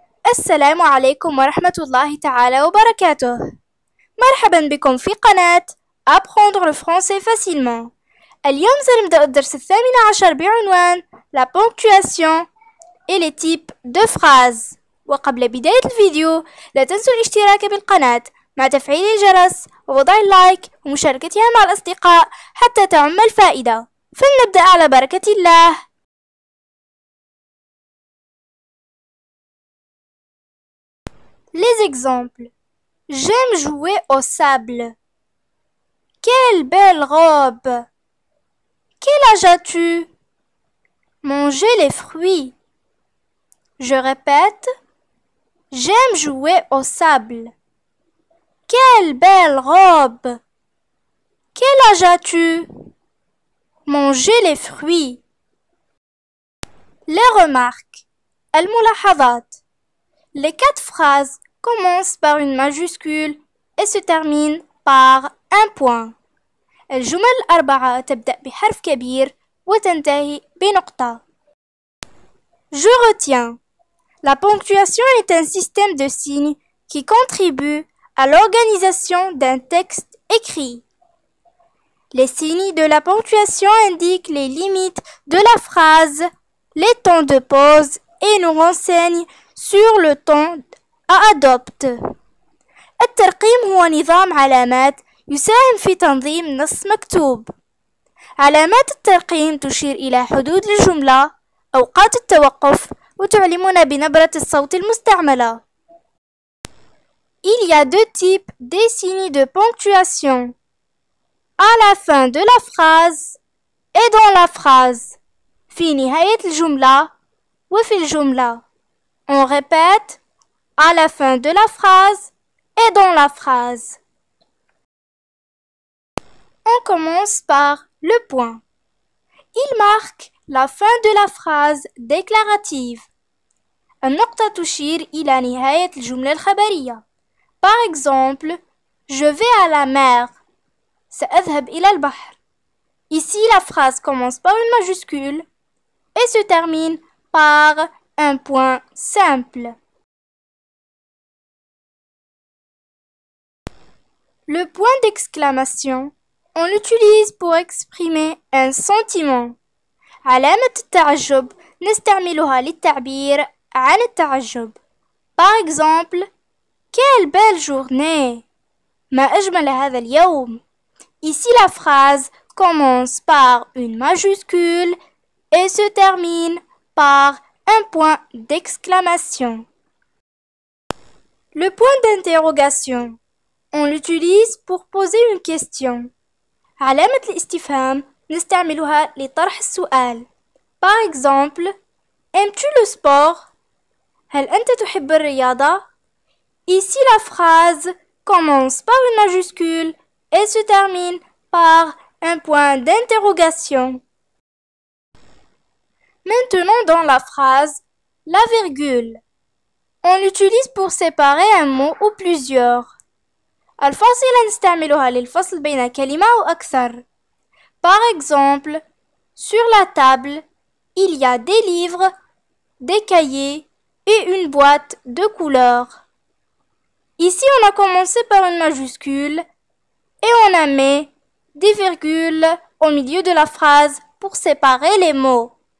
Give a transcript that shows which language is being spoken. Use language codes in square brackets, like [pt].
[ar] السلام عليكم ورحمة الله تعالى وبركاته. مرحبا بكم في قناة Apprendre le français facilement. اليوم سنبدأ الدرس 18 بعنوان [fr] La ponctuation et les types de phrases. [ar] وقبل بداية الفيديو لا تنسوا الاشتراك بالقناة مع تفعيل الجرس ووضع اللايك ومشاركتها مع الأصدقاء حتى تعم الفائدة. فلنبدأ على بركة الله. [fr] Les exemples. J'aime jouer au sable. Quelle belle robe. Quel âge as-tu? Manger les fruits. Je répète. J'aime jouer au sable. Quelle belle robe. Quel âge as-tu? Manger les fruits. Les remarques. الملاحظات. Les 4 phrases commencent par une majuscule et se terminent par un point. [ar] الجمل الأربعة تبدأ بحرف كبير وتنتهي بنقطة. [fr] Je retiens. La ponctuation est un système de signes qui contribue à l'organisation d'un texte écrit. Les signes de la ponctuation indiquent les limites de la phrase, les temps de pause et nous renseignent sur le temps à adopter. [ar] الترقيم هو نظام علامات يساهم في تنظيم نص مكتوب. علامات الترقيم تشير إلى حدود الجملة، أوقات التوقف، وتعلمنا بنبرة الصوت المستعملة. [fr] Il y a 2 types de signes de ponctuation. À la fin de la phrase et dans la phrase. [ar] في نهاية الجملة وفي الجملة. [fr] On répète à la fin de la phrase et dans la phrase. On commence par le point. Il marque la fin de la phrase déclarative. [ar] النقطة تشير إلى نهاية الجملة الخبرية. [fr] Par exemple, je vais à la mer. [ar] سأذهب إلى البحر. [fr] Ici, la phrase commence par une majuscule et se termine par un point simple. Le point d'exclamation, on l'utilise pour exprimer un sentiment. [ar] علامة التعجب نستعملها للتعبير عن التعجب. [fr] Par exemple, quelle belle journée! [ar] ما أجمل هذا اليوم! [fr] Ici, la phrase commence par une majuscule et se termine par un point d'exclamation. Le point d'interrogation, on l'utilise pour poser une question. [ar] علامة الاستفهام نستعملها لطرح السؤال. [fr] Par exemple, aimes-tu le sport? [ar] هل أنت تحب الرياضة؟ [fr] Ici, la phrase commence par une majuscule et se termine par un point d'interrogation. Maintenant, dans la phrase, la virgule. On l'utilise pour séparer un mot ou plusieurs. [ar] الفاصلة نستعملها للفصل بين كلمة أو أكثر. [fr] Par exemple, sur la table, il y a des livres, des cahiers et une boîte de couleurs. Ici, on a commencé par une majuscule et on a mis des virgules au milieu de la phrase pour séparer les mots.